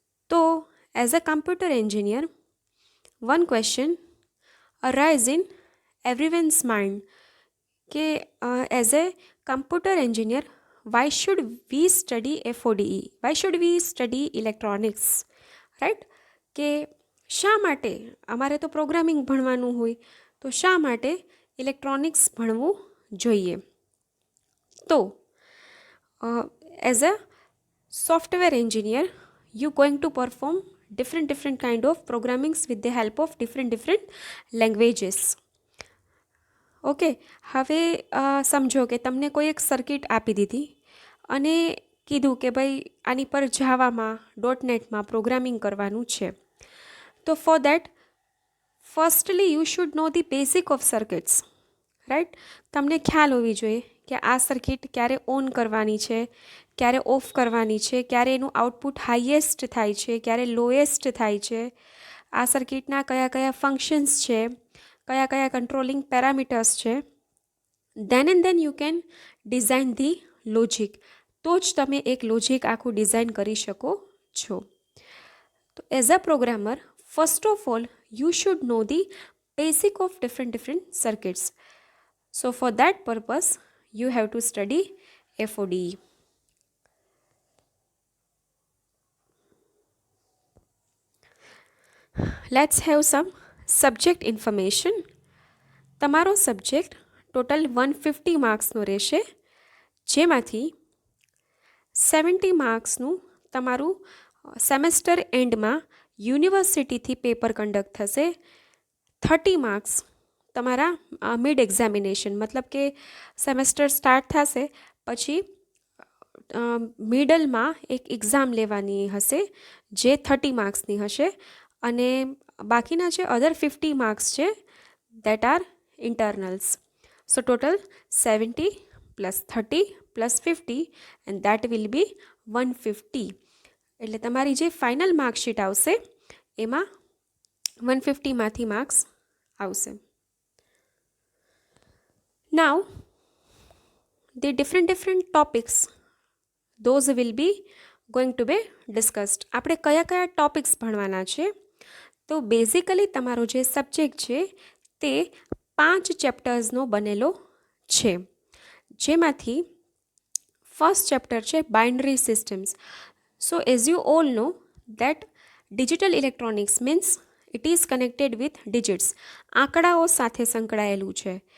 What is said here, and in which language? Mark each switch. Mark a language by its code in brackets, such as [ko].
[en] So, as a computer engineer, one question arises in everyone's mind कि as a computer engineer, why should we study FODE? Why should we study electronics? Right? [gu] કે શા માટે અમારે તો programming ભણવાનું હોય, તો શા માટે ઇલેક્ટ્રોનિક્સ ભણવું જોઈએ? [en] તો as a software engineer, you going to perform different kind of programmings with the help of different languages. [gu] Okay, હવે સમજો કે તમને કોઈ એક સર્કિટ આપી દીધી અને કીધું કે ભાઈ આની પર જાવામાં .NETમાં પ્રોગ્રામિંગ કરવાનું છે. [en] તો for that firstly you should know the basic of circuits, right? [gu] તમને ખ્યાલ હોવી જોઈએ કે આ સર્કિટ ક્યારે ઓન કરવાની છે, ક્યારે ઓફ કરવાની છે, ક્યારે એનું આઉટપુટ હાઈએસ્ટ થાય છે, ક્યારે લોએસ્ટ થાય છે, આ સર્કિટના કયા કયા ફંક્શન્સ છે, કયા કયા કંટ્રોલિંગ પેરામીટર્સ છે. [en] Then and then you can design the logic. [gu] તો જ તમે એક લોજિક આખું ડિઝાઇન કરી શકો છો. [en] તો as a programmer, first of all you should know the basic of different circuits. So for that purpose you have to study FODE. Let's have some subject information. [gu] તમારો સબ્જેક્ટ ટોટલ 150 માર્ક્સનો રહેશે, જેમાંથી 70 માર્ક્સનું તમારું semester એન્ડમાં યુનિવર્સિટીથી paper conduct થશે. 30 marks તમારા mid examination, મતલબ કે સેમેસ્ટર સ્ટાર્ટ થશે પછી મિડલમાં એક એક્ઝામ લેવાની હશે જે 30 માર્ક્સની હશે અને બાકીના જે અધર 50 માર્ક્સ છે [en] That are internals. So total 70 plus 30 plus 50 and that will be 150. [gu] એટલે તમારી જે ફાઇનલ માર્કશીટ આવશે એમાં 150માંથી માર્ક્સ આવશે. [en] Now the different topics those will be going to be discussed. [gu] આપણે કયા કયા ટોપિક્સ ભણવાના છે? તો બેઝિકલી તમારો જે સબ્જેક્ટ છે તે 5 ચેપ્ટર્સનો બનેલો છે, જેમાંથી ફર્સ્ટ ચેપ્ટર છે binary systems. [en] so as you all know that digital electronics means it is connected with digits, [gu] આંકડાઓ સાથે સંકળાયેલું છે.